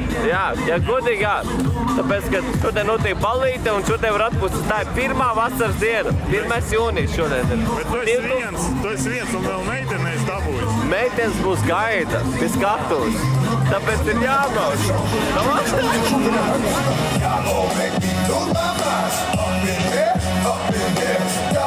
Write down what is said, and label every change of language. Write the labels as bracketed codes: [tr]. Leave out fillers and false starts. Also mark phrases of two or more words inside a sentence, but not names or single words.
[lv] Jā, godīgi jā. Tāpēc, ka šodien notiek ballīte un šodien var atpūsties. Tā ir pirmā vasaras diena. 1. jūnijas šodien ir. Bet tu esi viens un vēl meitenes dabūjis. Meitenes būs gaida pie skatuves. Tāpēc ir jābrauc. [en] Y'all gon' make me lose my mind. Up in here,